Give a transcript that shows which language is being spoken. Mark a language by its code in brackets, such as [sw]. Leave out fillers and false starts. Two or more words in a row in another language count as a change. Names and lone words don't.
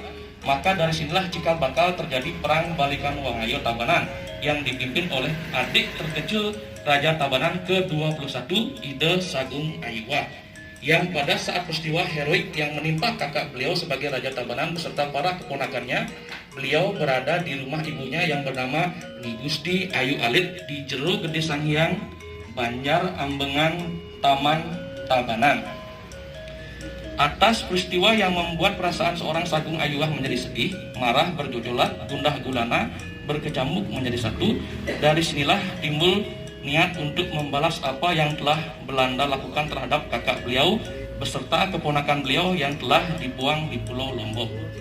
[id] maka dari sinilah cikal bakal terjadi perang balikan Wangayo Tabanan yang dipimpin oleh adik terkecil Raja Tabanan ke-21 Ide Sagung Ayuwa, yang pada saat peristiwa heroik yang menimpa kakak beliau sebagai Raja Tabanan beserta para keponakannya, beliau berada di rumah ibunya yang bernama Nyi Gusti Ayu Alit di Jero Gede Sanghyang, Banjar Ambengan, Taman Tabanan. Atas peristiwa yang membuat perasaan seorang Sagung Ayuwah menjadi sedih, marah, bergejolak, gundah gulana, berkecamuk menjadi satu. Dari sinilah timbul niat untuk membalas apa yang telah Belanda lakukan terhadap kakak beliau beserta keponakan beliau yang telah dibuang di Pulau Lombok.